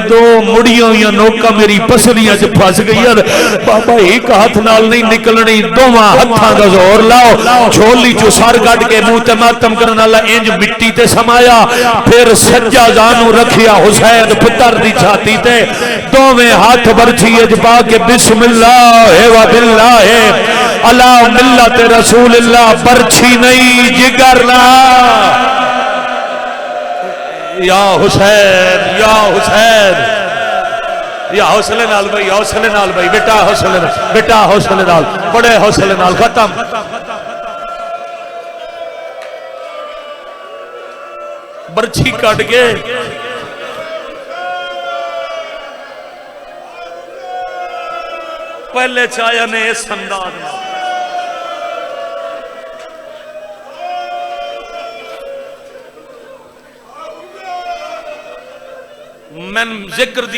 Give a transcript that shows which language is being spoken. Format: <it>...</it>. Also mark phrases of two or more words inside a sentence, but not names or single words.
<pa>دو مڑیاں ہوئی نوکا میری پسلیاں چ پھس گئی بابا اک ہتھ نال نہیں نکلنی دوواں ہتھاں دا زور لاؤ جھولی چو سر کٹ کے منہ تے ماتم کرن والا انج مٹی تے سمایا فیر سجا جانو رکھیا حسین پتر دی چھاتی تے دوویں ہتھ برچھی چ پا کے</pa> <ar>بسم الله وبالله على ملة رسول الله</ar> <pa>برچھی نہیں جگر نا یا حسین یا حسین یا حوصلے نال بھائی حوصلے نال بھائی بیٹا حوصلے نال بڑے حوصلے نال ختم برچھی کٹ کے پہلے چایا نے اس انداز میں میں ذکر دی</pa>